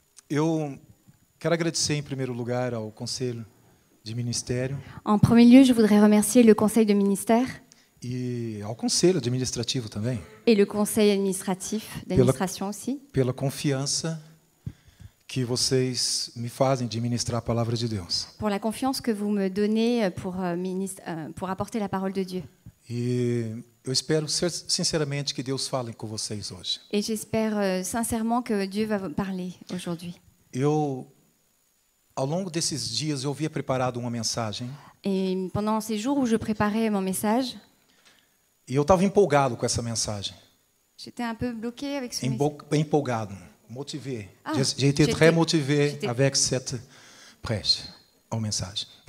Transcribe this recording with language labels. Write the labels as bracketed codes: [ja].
[pt] Eu quero agradecer em primeiro lugar ao Conselho de Ministério [fr] En premier lieu, je voudrais remercier le conseil de ministère [pt] e ao Conselho Administrativo também, [fr] et le conseil d'administration aussi, [pt] pela confiança que vocês me fazem de ministrar a palavra de Deus. [fr] pour la confiance que vous me donnez pour apporter la parole de Dieu. [pt] E eu espero sinceramente que Deus fale com vocês hoje. [fr] Et j'espère sincèrement que Dieu va vous parler aujourd'hui. [pt] Ao longo desses dias, eu havia preparado uma mensagem [fr] Et pendant ces jours où je préparais mon message, [pt] e eu estava empolgado com essa mensagem. [fr] j'étais un peu bloquée avec ce message. [pt] Empolgado, motivé. Ah, [fr] J'ai été très motivé j'étais- avec cette prêche, ou mensagem.